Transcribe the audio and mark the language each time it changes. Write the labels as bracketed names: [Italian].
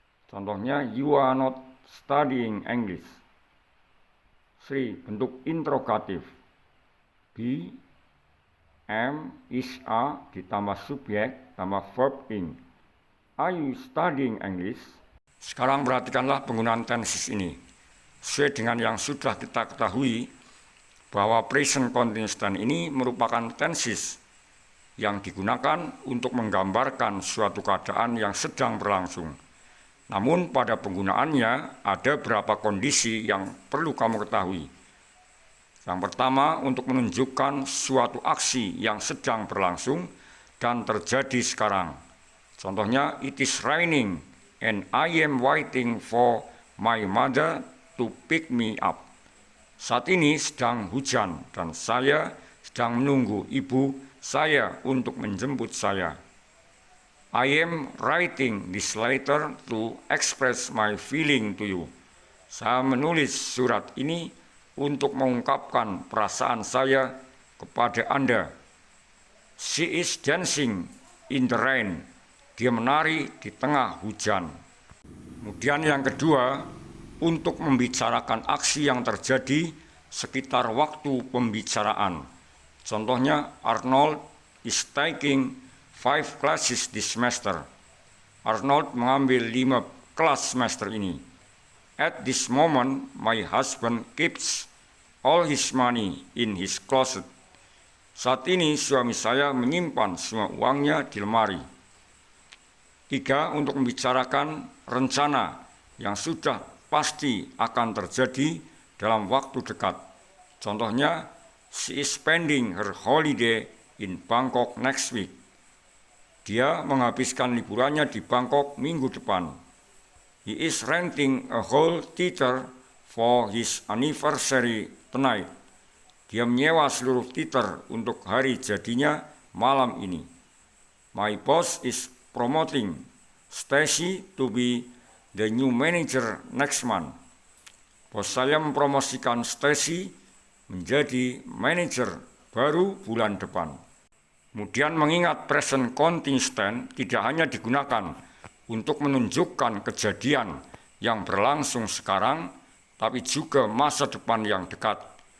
[Indonesian] Contohnya, [English] you are not studying English. 3. [Indonesian] Bentuk interrogatif, be, am, is, a ditambah subjek tambah verb ing. [English] Are you studying English? [Indonesian] Sekarang perhatikanlah penggunaan tenses ini. Sesuai dengan yang sudah kita ketahui bahwa present continuous tense ini merupakan tenses yang digunakan untuk menggambarkan suatu keadaan yang sedang berlangsung. Namun pada penggunaannya ada beberapa kondisi yang perlu kamu ketahui. Yang pertama, untuk menunjukkan suatu aksi yang sedang berlangsung dan terjadi sekarang. Contohnya, [English] it is raining and I am waiting for my mother to pick me up. [Indonesian] Saat ini sedang hujan dan saya sedang menunggu ibu saya untuk menjemput saya. [English] I am writing this letter to express my feeling to you. [Indonesian] Saya menulis surat ini untuk mengungkapkan perasaan saya kepada Anda. [English] She is dancing in the rain. [Indonesian] Dia menari di tengah hujan. Kemudian yang kedua, untuk membicarakan aksi yang terjadi sekitar waktu pembicaraan. Contohnya, [English] Arnold is taking 5 classes this semester. [Indonesian] Arnold mengambil 5 kelas semester ini. [English] At this moment, my husband keeps all his money in his closet. [Indonesian] Saat ini suami saya menyimpan semua uangnya di lemari. 3. Untuk membicarakan rencana yang sudah pasti akan terjadi dalam waktu dekat. Contohnya, [English] she is spending her holiday in Bangkok next week. [Indonesian] Dia menghabiskan liburannya di Bangkok minggu depan. [English] He is renting a whole theater for his anniversary tonight. [Indonesian] Dia menyewa seluruh theater untuk hari jadinya malam ini. [English] My boss is promoting Stacy to be the new manager next month. [Indonesian] Bos saya mempromosikan Stacy menjadi manajer baru bulan depan. Kemudian mengingat present continuous tense tidak hanya digunakan untuk menunjukkan kejadian yang berlangsung sekarang, tapi juga masa depan yang dekat.